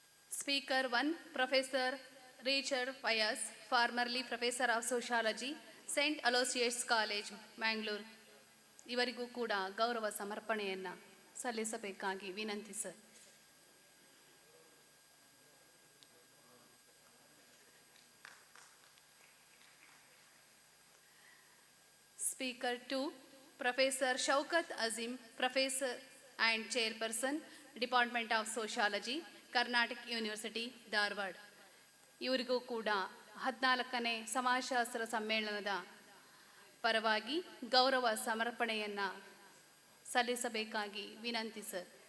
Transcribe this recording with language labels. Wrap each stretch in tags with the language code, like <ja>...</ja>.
<en>Speaker 1, Professor Richard Vyas, formerly Professor of Sociology, St. Aloysius College, Mangalore.</en> <kn>ಇವರಿಗೂ ಕೂಡ ಗೌರವ ಸಮರ್ಪಣೆಯನ್ನು ಸಲ್ಲಿಸಬೇಕಾಗಿ ವಿನಂತಿ sir.</kn> <en>Speaker 2, Professor Shaukat Azim, Professor and Chairperson, Department of Sociology, Karnataka University, Dharwad.</en> <kn>ಇವರಿಗೂ ಕೂಡ 14ನೇ ಸಮಾಜಶಾಸ್ತ್ರ ಸಮ್ಮೇಳನದ ಪರವಾಗಿ ಗೌರವ ಸಮರ್ಪಣೆಯನ್ನು ಸಲ್ಲಿಸಬೇಕಾಗಿ ವಿನಂತಿ ಸರ್.</kn>